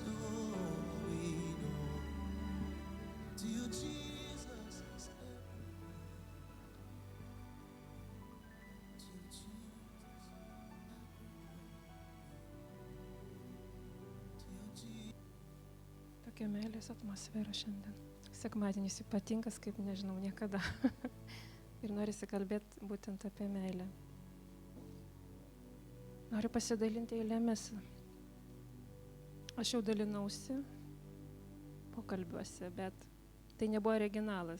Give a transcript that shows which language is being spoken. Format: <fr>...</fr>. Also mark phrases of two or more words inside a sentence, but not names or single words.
<en>Oh, we know. Till Jesus is everywhere. Till Jesus. Till Jesus.</en> <lt>Tokia meilės atmosfera šiandien. Sekmadienis ypatingas, kaip nežinau niekada. Ir norisi kalbėti būtent apie meilę. Noriu pasidalinti eilėmis. Aš jau dalinausi pokalbiuose, bet tai nebuvo originalas.</lt>